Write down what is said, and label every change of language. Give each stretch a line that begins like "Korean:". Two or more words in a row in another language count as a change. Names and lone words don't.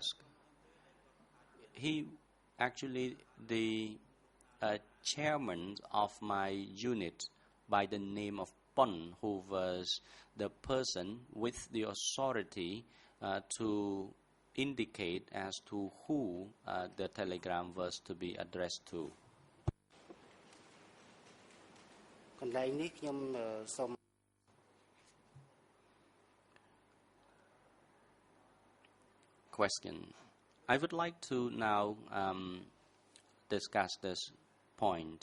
English: He actually the chairman of my unit by the name of Pon, who was the person with the authority to indicate as to who the telegram was to be addressed to.
Khmer: កន្លែងនេះខ្ញុំសូម
English: Question. I would like to now discuss this point.